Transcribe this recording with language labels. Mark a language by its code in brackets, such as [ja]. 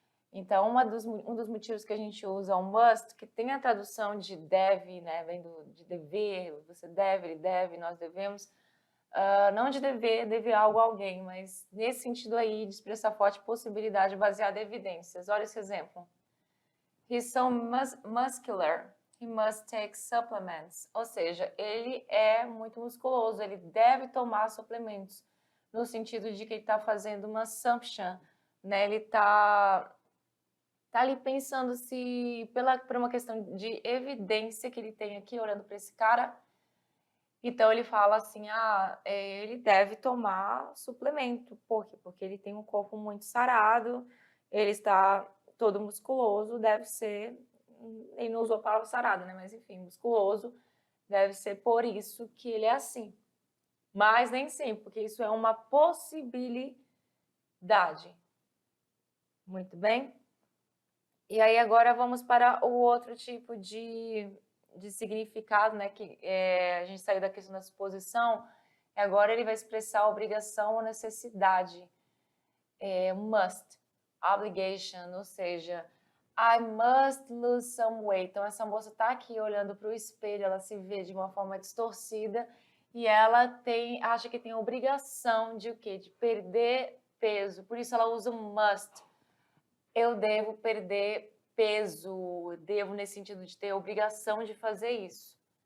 [pt] Então, um dos motivos que a gente usa o must, que tem a tradução de deve, né, vem de dever, você deve, ele deve, nós devemos, não de dever algo a alguém, mas nesse sentido aí de expressar forte possibilidade baseada em evidências. Olha esse exemplo. [en] He's so muscular, he must take supplements. [pt] Ou seja, ele é muito musculoso, ele deve tomar suplementos, no sentido de que ele está fazendo uma assumption, né? Ele está ali pensando se, por uma questão de evidência que ele tem aqui, olhando para esse cara, então ele fala assim, ele deve tomar suplemento. Por quê? Porque ele tem um corpo muito sarado, ele está todo musculoso, deve ser, ele não usou a palavra sarado, né? Mas enfim, musculoso, deve ser por isso que ele é assim. Mas nem sempre, porque isso é uma possibilidade. Muito bem? E aí agora vamos para o outro tipo de significado, né? Que a gente saiu da questão da suposição, e agora ele vai expressar obrigação ou necessidade. [en] Must, obligation, [pt] ou seja, [en] I must lose some weight. [pt] Então, essa moça está aqui olhando para o espelho, ela se vê de uma forma distorcida e ela acha que tem a obrigação de o quê? De perder peso. Por isso ela usa o must. Eu devo perder peso, devo nesse sentido de ter a obrigação de fazer isso.